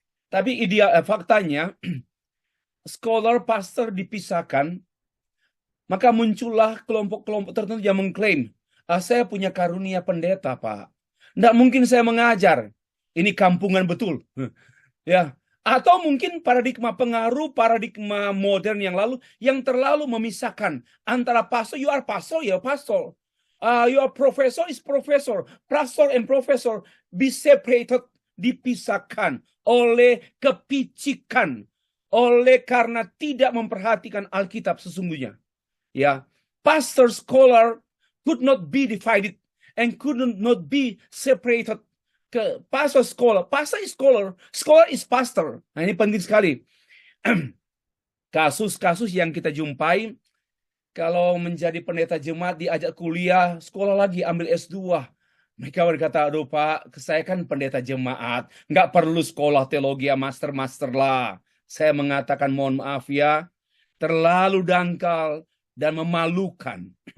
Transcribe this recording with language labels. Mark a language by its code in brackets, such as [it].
[id] Tapi faktanya, scholar, pastor dipisahkan, maka muncullah kelompok-kelompok tertentu yang mengklaim, saya punya karunia pendeta, Pak. Nggak mungkin saya mengajar. Ini kampungan betul. Ya. Atau mungkin paradigma modern yang lalu yang terlalu memisahkan antara pastor, [en] you are pastor, [id] ya pastor. [en] You are professor, is professor. Pastor and professor be separated, [id] dipisahkan oleh kepicikan, karena tidak memperhatikan Alkitab sesungguhnya. [en] Ya, pastor scholar could not be divided and could not be separated. Ke pastor scholar is scholar is pastor. [id] Nah, ini penting sekali. Kasus-kasus yang kita jumpai, kalau menjadi pendeta jemaat diajak kuliah, sekolah lagi, ambil S2. Mereka berkata, aduh Pak, saya kan pendeta jemaat, nggak perlu sekolah teologi master lah. Saya mengatakan mohon maaf ya, terlalu dangkal dan memalukan.